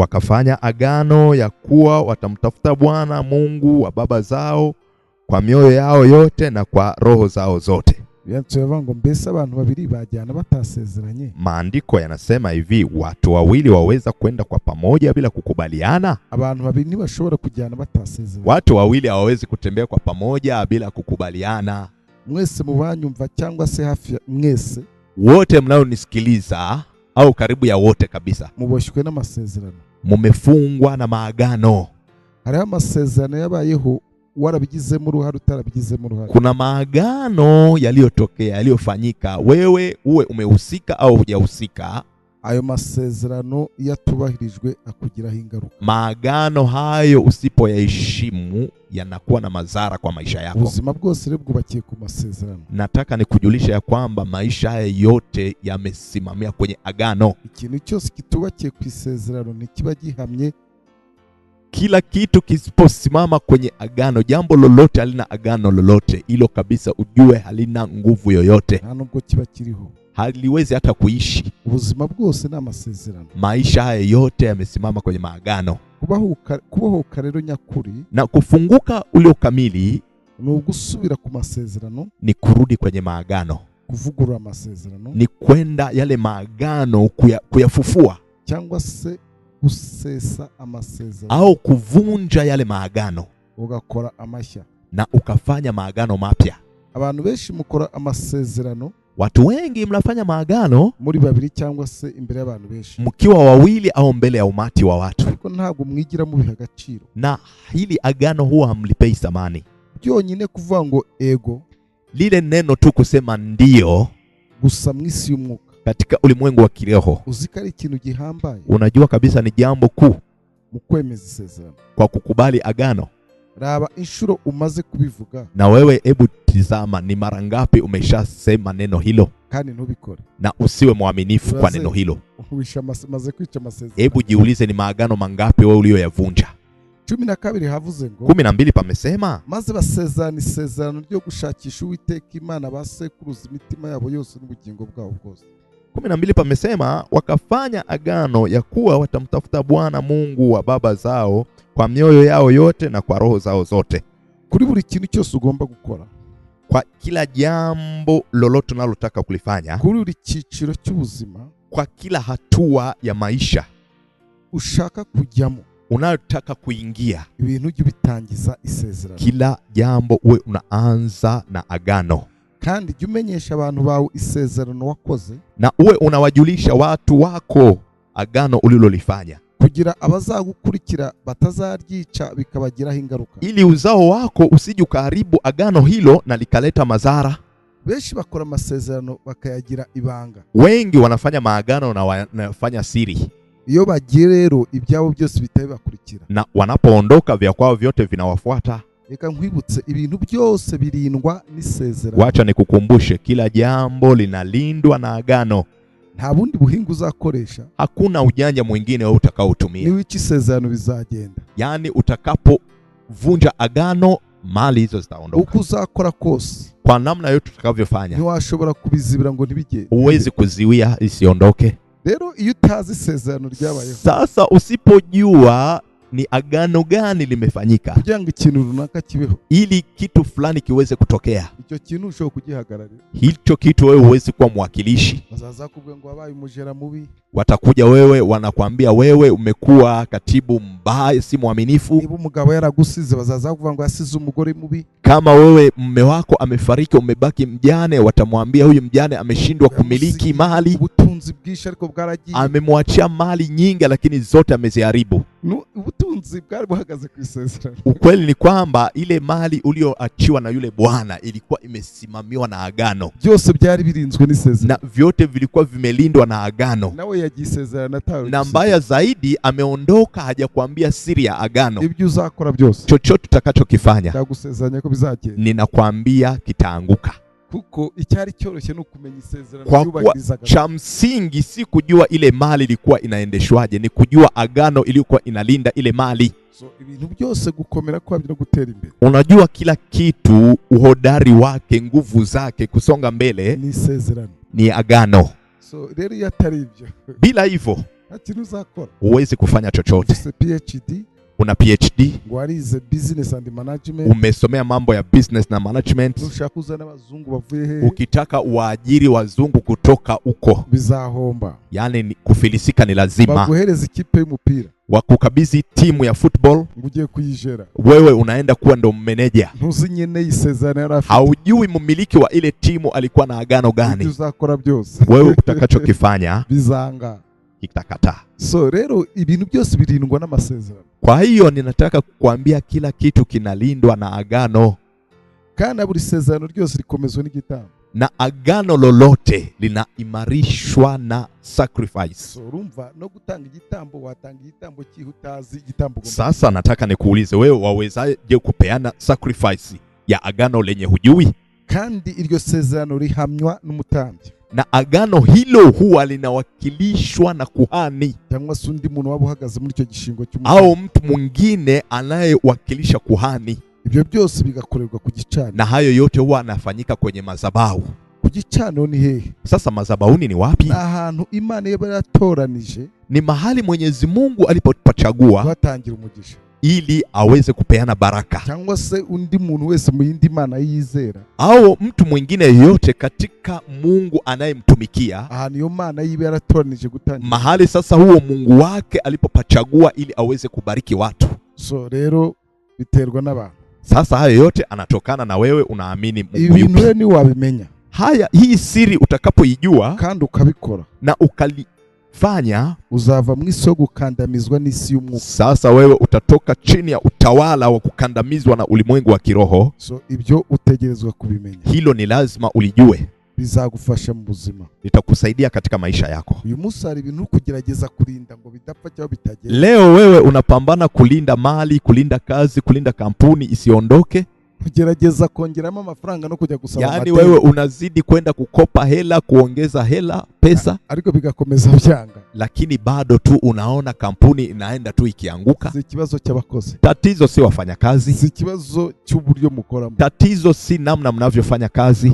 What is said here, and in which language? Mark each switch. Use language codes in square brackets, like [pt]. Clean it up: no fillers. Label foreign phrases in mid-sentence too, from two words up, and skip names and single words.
[sw] Wakafanya agano ya kuwa watamtafuta Bwana Mungu wa baba zao kwa mioyo yao yote na kwa roho zao zote. [rw] Yansobango mbese abantu babiri bajyana batasezeranye. [sw] Maandiko yanasema hivi, watu wawili waweza kwenda kwa pamoja bila kukubaliana? [rw] Abantu babiri ntibashobora kujyana batasezeranye. [sw] Watu wawili hawawezi kutembea kwa pamoja bila kukubaliana. [rw] Mwese mubanyumva cyangwa se hafi mwese, [sw] wote mnaonisikiliza au karibu ya wote kabisa, [rw] muboshywe n'amasezerano. [sw] Mumefungwa na maagano. [rw] Hariho amasezerano yabayeho warabigizemo uruhare utarabigizemo uruhare. [sw] Kuna maagano yaliyotokea, yaliyofanyika, wewe uwe umehusika au hujahusika. [rw] ayo masezerano iyo atubahirijwe akugiraho ingaruka. [sw] Maagano hayo usipoyaheshimu yanakuwa na madhara kwa maisha yako. [rw] Ubuzima bwose rero bwubakiye ku masezerano. [sw] Nataka nikujulisha ya kwamba maisha haya yote yamesimamia kwenye agano. [rw] Ikintu cyose kitubakiye ku isezerano ntikiba gihamye. [sw] Kila kitu kisiposimama kwenye agano, jambo lolote halina agano lolote, hilo kabisa ujue halina nguvu yoyote. [rw] Nta nubwo kiba kiriho. [sw] Haliwezi hata kuishi. [rw] Ubuzima bwose ni amasezerano. [sw] Maisha haya yote yamesimama kwenye maagano. [rw] Kubahuka rero nyakuri [sw] Na kufunguka ule kamili [rw] ni ugusubira ku masezerano, [sw] ni kurudi kwenye maagano. [rw] kuvugurura amasezerano, [sw] Ni kwenda yale maagano kuyafufua, [rw] cyangwa se gusesa amasezerano, [sw] au kuvunja yale maagano [rw] ugakora amashya [sw] na ukafanya maagano mapya. [rw] Abantu benshi mukora amasezerano, [sw] Watu wengi mnafanya maagano [rw] muri babiri cyangwa se imbere y'abantu benshi, [sw] mkiwa wawili au mbele ya umati wa watu, [rw] ariko ntabwo mwigira mubiha agaciro. [sw] na hili agano huwa hamlipei thamani. [rw] Byonyine kuvuga ngo ego, [sw] Lile neno tu kusema ndio [rw] gusa mwisi y'umwuka, [sw] katika ulimwengu wa kiroho, [rw] uzika ari ikintu gihambaye [sw] unajua kabisa ni jambo kuu [rw] mu kwemeza isezerano. [sw] kwa kukubali agano. [rw] Raba inshuro umaze kubivuga, [sw] Na wewe hebu tizama ni mara ngapi umeshasema neno hilo, [rw] kandi ntubikore, [sw] na usiwe mwaminifu kwa neno hilo. [rw] maze kwica amasezerano. [sw] Hebu jiulize ni maagano mangapi wewe uliyoyavunja. [rw] 12 havuze ngo [sw] 12 pamesema [rw] maze basezerana isezerano ryo gushakisha Uwiteka Imana basekuruza imitima yabo yose n'ubugingo bwabo bwose. [sw] 12 pamesema wakafanya agano ya kuwa watamtafuta Bwana Mungu wa baba zao kwa mioyo yao yote na kwa roho zao zote. [rw] Kuri buri kintu cyose ugomba gukora, [sw] Kwa kila jambo lolote unalotaka kulifanya, [rw] kuri buri cyiciro cy'ubuzima [sw] kwa kila hatua ya maisha [rw] ushaka kujyamo, [sw] unayotaka kuingia, [rw] ibintu ujye bitangiza isezerano, [sw] kila jambo uwe unaanza na agano. [rw] kandi jya umenyesha abantu bawe isezerano wakoze, [sw] Na uwe unawajulisha watu wako agano ulilolifanya, [rw] kugira abazagukurikira batazaryica bikabagiraho ingaruka. [sw] ili uzao wako usije ukaharibu agano hilo na likaleta madhara. [rw] Benshi bakora amasezerano bakayagira ibanga. [sw] Wengi wanafanya maagano na wanafanya siri, [rw] Iyo bagiye rero ibyabo byose bitabibakurikira, [sw] na wanapoondoka vya kwao vyote vinawafuata. [rw] reka nkwibutse ibintu byose birindwa n'isezerano. [sw] Wacha nikukumbushe, kila jambo linalindwa na agano. [rw] Nta bundi buhinga uzakoresha, [sw] Hakuna ujanja mwingine wewe utakaotumia. [rw] niwica isezerano bizagenda. [sw] Yani utakapovunja agano, mali hizo zitaondoka. [rw] Uko uzakora kose, [sw] Kwa namna yote utakavyofanya, [rw] ntiwashobora kubizibira ngo ntibigende. [sw] huwezi kuziwia isiondoke. [rw] Rero iyo utazi isezerano ryabayeho, [sw] Sasa usipojua ni agano gani limefanyika [rw] kugira ngo ikintu runaka kibeho, [sw] ili kitu fulani kiweze kutokea, [rw] icyo kintu ushobora kugihagararira. [sw] hicho kitu wewe huwezi kuwa mwakilishi. [rw] Bazaza kubwe ngo wabaye umujera mubi, [sw] Watakuja wewe wanakuambia wewe umekuwa katibu mbaya, si mwaminifu. [rw] niba umugabo yaragusize bazaza kuvuga ngo yasize umugore mubi. [sw] Kama wewe mume wako amefariki umebaki mjane, watamwambia huyu mjane ameshindwa kumiliki mali, [rw] Ubutunzi bwinshi ariko bwaragiye, [sw] amemwachia mali nyingi lakini zote ameziharibu. [rw] ubutunzi bwari buhagaze ku isezerano. [sw] Ukweli ni kwamba ile mali ulioachiwa na yule bwana ilikuwa imesimamiwa na agano, [rw] Byose byari birinzwe n'isezerano, [sw] na vyote vilikuwa vimelindwa na agano. [rw] nawe yagisezerana atawe. [sw] Na mbaya zaidi, ameondoka hajakuambia siri ya agano. [rw] Ibyo uzakora byose, [sw] Chochote utakachokifanya, [rw] ndagusezeranya ko bizagenda, [sw] ninakwambia kitaanguka. [rw] kuko icyari cyoroshye no kumenya isezerano [sw] Kwa kuwa [rw] yubahirizaga. [sw] cha msingi si kujua ile mali ilikuwa inaendeshwaje, ni kujua agano ilikuwa inalinda ile mali. [rw] So ibintu byose gukomera kwabyo no gutera imbere, [sw] Unajua kila kitu, uhodari wake, nguvu zake kusonga mbele [rw] ni isezerano. [sw] ni agano. [rw] So rero iyo atari ibyo, [sw] Bila hivyo [rw] nta kintu uzakora. [sw] huwezi kufanya chochote. [rw] Ufite PhD, [sw] Una PhD, [rw] ngo warize [en] business and management, [sw] umesomea mambo ya business na management, [rw] ushaka kuzana abazungu bavuye he, [sw] ukitaka waajiri wazungu kutoka huko, [rw] bizahomba. [sw] yani ni kufilisika ni lazima. [rw] Baguhereza ikipe y'umupira, [sw] Wakukabidhi timu ya football, [rw] ngo ugiye kuyijera, [sw] wewe unaenda kuwa ndo manager. [rw] ntuzi nyene isezerano yari afite. [sw] Haujui mmiliki wa ile timu alikuwa na agano [rw] Ibyo [sw] gani. [rw] uzakora byose [sw] Wewe utakachokifanya [rw] bizanga. [sw] kitakataa. [rw] So rero ibintu byose birindwa n'amasezerano, [sw] Kwa hiyo ninataka kukuambia kila kitu kinalindwa na agano, [rw] kandi buri sezerano ryose rikomezwa n'igitambo. [sw] na agano lolote linaimarishwa na sacrifice. [rw] So urumva no gutanga igitambo, watanga igitambo cyihutazi igitambo. [sw] Sasa nataka nikuulize wewe, wawezaje kupeana sacrifice ya agano lenye hujui? [rw] Kandi iryo sezerano rihamywa n'umutambyi, [sw] na agano hilo huwa linawakilishwa na kuhani [rw] cyangwa se undi muntu waba uhagaze muri icyo gishingo [sw] au mtu mwingine anayewakilisha kuhani. [rw] Ibyo byose bigakorerwa ku gicaniro, [sw] na hayo yote huwa anafanyika kwenye madhabahu. [rw] Ku gicaniro ni hehe? [sw] Sasa madhabahuni ni wapi? [rw] Ahantu Imana yabatoranije, [sw] ni mahali Mwenyezi Mungu alipopachagua [rw] batangira umugisha [sw] ili aweze kupeana baraka, [rw] cyangwa se undi muntu wese mu yindi Mana yizera [sw] au mtu mwingine yote katika Mungu anayemtumikia. [rw] Ahantu iyo Mana yibe yaratoranije gutangira [sw] mahali sasa huo Mungu wake alipopachagua ili aweze kubariki watu. [rw] So rero biterwa n'abantu. [sw] Sasa hayo yote anatokana na wewe unaamini Mungu [rw] yupi. Ibintu ni wabimenya. [sw] Hii siri utakapoijua [rw] kandi ukabikora [sw] na ukalifanya, [rw] uzava mu isi yo gukandamizwa n'isi y'umwuka. [sw] Sasa wewe utatoka chini ya utawala wa kukandamizwa na ulimwengu wa kiroho. [rw] So ibyo utegerezwa kubimenya. [sw] Hilo ni lazima ulijue. [rw] Bizagufasha mu buzima, [sw] litakusaidia katika maisha yako. [rw] Uyu munsi hari ibintu kugerageza kulinda ngo bidapfa cyangwa bitagera. [sw] Leo wewe unapambana kulinda mali, kulinda kazi, kulinda kampuni isiondoke. [rw] Kugerageza kongeramo amafaranga no kujya gusaba [sw] yani wewe unazidi kwenda kukopa hela, kuongeza hela, pesa, [rw] ariko bigakomeza byanga, [sw] lakini bado tu unaona kampuni inaenda tu ikianguka. [rw] Si kibazo cy'abakozi, [sw] tatizo si wafanyakazi, [rw] si kibazo cy'uburyo mukoramo, [sw] tatizo si namna mnavyofanya kazi,